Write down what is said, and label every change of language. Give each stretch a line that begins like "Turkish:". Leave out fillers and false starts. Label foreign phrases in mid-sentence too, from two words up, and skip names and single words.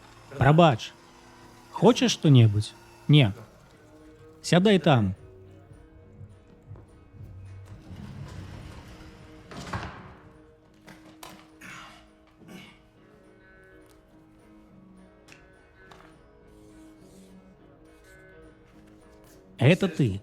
Belarusian: Прабач.
Russian: Хочешь что-нибудь? Не.
Belarusian: Сядай там.
Russian: Это ты.